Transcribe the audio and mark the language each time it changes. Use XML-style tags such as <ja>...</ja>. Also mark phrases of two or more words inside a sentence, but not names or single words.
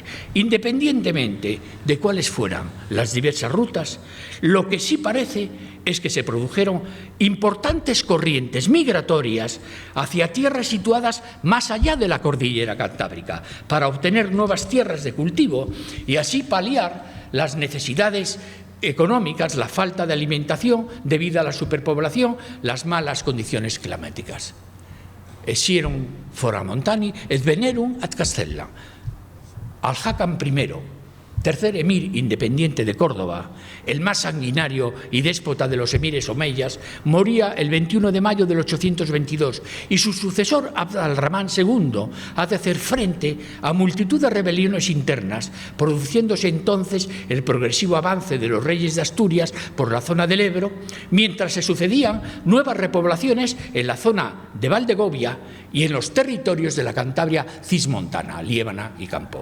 <es>Independientemente de cuáles fueran las diversas rutas, lo que sí parece es que se produjeron importantes corrientes migratorias hacia tierras situadas más allá de la cordillera cantábrica para obtener nuevas tierras de cultivo y así paliar las necesidades económicas, la falta de alimentación debido a la superpoblación, las malas condiciones climáticas.</es> <la>Esieron foramontani et venerum ad Castella.</la> <es>Al-Hakam I, tercer emir independiente de Córdoba, el más sanguinario y déspota de los emires omeyas, moría el 21 de mayo del 822 y su sucesor Abd al-Rahman II ha de hacer frente a multitud de rebeliones internas, produciéndose entonces el progresivo avance de los reyes de Asturias por la zona del Ebro, mientras se sucedían nuevas repoblaciones en la zona de Valdegovia y en los territorios de la Cantabria cismontana, Liébana y Campoo.</es>